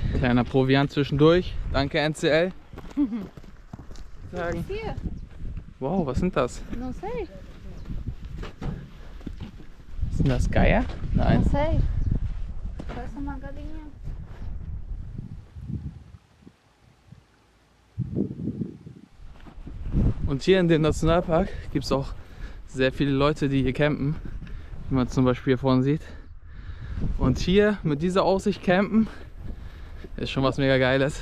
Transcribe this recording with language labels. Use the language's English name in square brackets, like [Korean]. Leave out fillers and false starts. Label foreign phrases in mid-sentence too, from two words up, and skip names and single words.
[German] Kleiner Proviant zwischendurch. Danke NCL. Sagen. Hier. Wow, was sind das? [Portuguese] Não sei. [German] Sind das Geier? Nein. [Portuguese] Não sei. Parece uma galinha. [German] Und hier in dem Nationalpark gibt es auch sehr viele Leute, die hier campen, wie man zum Beispiel hier vorne sieht. Und hier mit dieser Aussicht campen ist schon was mega Geiles.